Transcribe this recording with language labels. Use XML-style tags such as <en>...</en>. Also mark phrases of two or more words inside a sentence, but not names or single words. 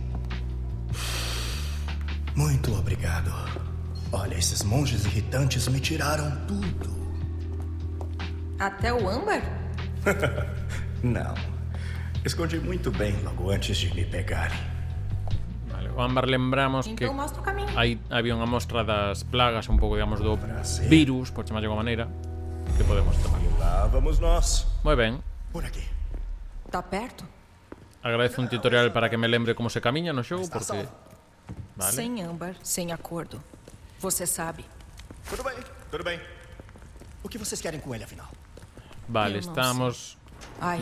<pt>Muito obrigado. Olha, esses monges irritantes me tiraram tudo. Até o âmbar? Não. Escondi muito bem logo antes de me pegarem.</pt> <gl>Vale, o ámbar lembramos que</gl> <pt>Então mostra o caminho.</pt> <gl>aí había unha mostra das plagas, un pouco, digamos, do virus, por chamarlle de alguma maneira, que podemos tomar.</gl> <pt>E lá vamos nós.</pt> <gl>Moi ben.</gl> <pt>Por aqui. Tá perto?</pt> <gl>Agradezo un tutorial para que me lembre como se camiña no xogo, Está porque... salvo. Vale.</gl> <pt>Sem âmbar, sem acordo. Você sabe. Tudo bem, tudo bem. O que vocês querem com ele, afinal?</pt> <gl>Vale, Eu non estamos Ai,</gl>